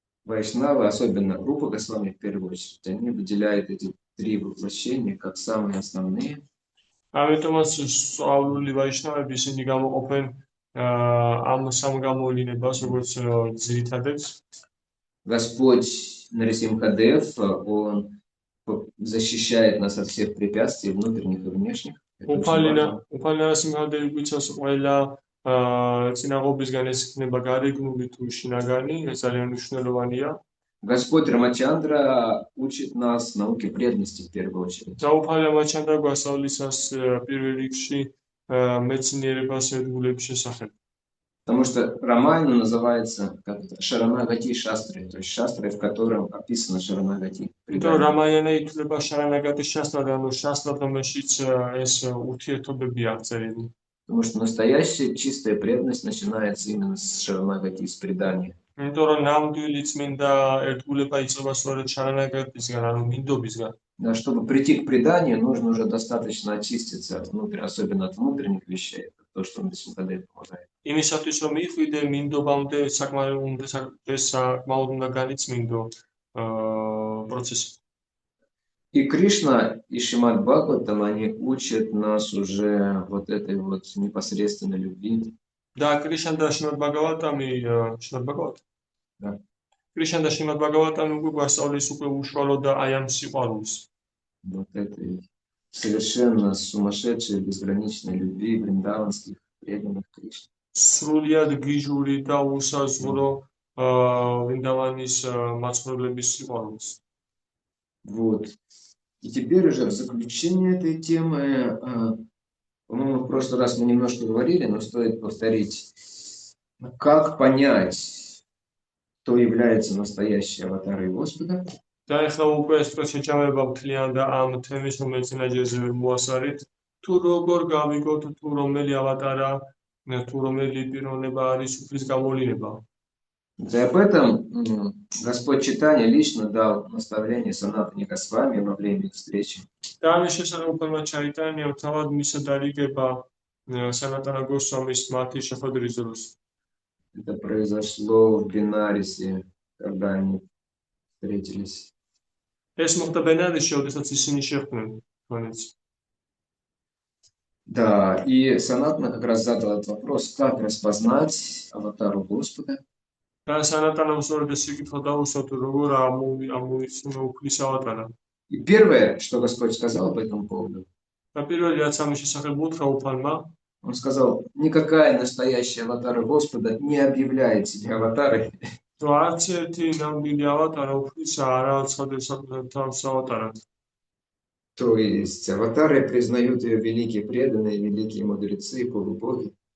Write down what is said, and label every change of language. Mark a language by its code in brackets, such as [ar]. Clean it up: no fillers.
[ru] Вайшнавы, особенно группа Госвами в первую очередь, они выделяют эти три воплощения как самые основные. [ka] ამიტომაც სწავლული ვაიშნავები ისინი გამოყოფენ ამ სამ გამოვლინებას როგორც ძირითადებს. [ru] Господь Нарисимхадев, он защищает нас от всех препятствий, внутренних и внешних. Это очень важно. [ka] უფალი ნარასიმჰადევი გვიცავს ყველა წინაღობისგან, ეს იქნება გარეგნული თუ შინაგანი, ეს ძალიან მნიშვნელოვანია. [ru] Господь Рамачандра учит нас науке преданности в первую очередь. [ka] და უფალი რამაჩანდრა გვასწავლისას პირველ რიგში მეცნიერებას ერთგულების შესახებ. [ru] Потому что Рамайна называется как Шаранагати Шастры, то есть шастры, в котором описано Шаранагати. [ka] იმიტომ რომ რამაიანა ითვლება შარანაგატის შასტრად, ანუ შასტრად, რომელშიც ეს ურთიერთობები აღწერილი. [ru] Потому что настоящая чистая преданность начинается именно с Шаранагати, с предания. [ka] იმიტომ რომ ნამდვილი წმინდა ერთგულება იწყება სწორედ შარანაგატისგან, ანუ მინდობისგან. [ru] Да, чтобы прийти к преданию, нужно уже достаточно очиститься от особенно от внутренних вещей. Это то, что Нарисимхадев помогает. [ka] იმისათვის რომ მიხვიდე მინდობამდე საკმაოდ უნდა განიწმინდო პროცესი. [ru] И Кришна, и Шримад Бхагаватам, они учат нас уже вот этой вот непосредственной любви. [ka] Да, Кришна და შრიმად ბაგავატამი, [ru] Да. [ka] Кришна და შრიმად ბაგავატამი უკვე გვასწავლის უკვე უშუალოდ და აი ამ სიყვარულს. [ru] Вот этой совершенно сумасшедшей, безграничной любви вриндаванских преданных Кришны. [ka] სრულიად გიჟური და უსაზღვრო ვრინდავანის მაცხოვრებლების სიყვარულს. [ru] Вот. И теперь уже в заключение этой темы, по-моему, в прошлый раз мы немножко говорили, но стоит повторить, как понять, кто является настоящей аватарой Господа. [ka] და ეხლა უკვე ეს შეჭამება მთლიან და ამ თემის რომელიც ნაჯერზე ვერ მოასარით, თუ როგორ გავიგოთ, თუ რომელი ავატარა, თუ რომელი პიროვნება არის უფლის გამოვლენა. [ru] И об этом Господь Чайтанья лично дал наставление Санатане Госвами во время встречи. [ka] და ამის შესახებ უფალმა ჩაიტანიამ თავად მისცა დარიგება სანატანა გოსვამის მათი შეხვედრის დროს. [ru] Это произошло в Бенарисе, когда они встретились. [ka] ეს მოხდა ბენარისში, როდესაც ისინი შეხვდნენ თქვენს. [ru] Да, и Санатана как раз задал этот вопрос, как распознать аватару Господа. [ka] და სანატანამ სწორედ ეს კითხვა დაუსვა, თუ როგორ ამოიცნო უფლის ავატარა. [ru] И первое, что Господь сказал по этому поводу, [ka] და პირველი რაც ამის შესახებ უთხრა უფალმა, [ru] Он сказал, никакая настоящая аватара Господа не объявляет себя аватарой. [ka] რომ არც ერთი ნამდვილი ავატარა უფლისა არ აცხადებს თავს ავატარად. [ru] То есть аватары признают ее великие преданные, великие мудрецы, полубоги.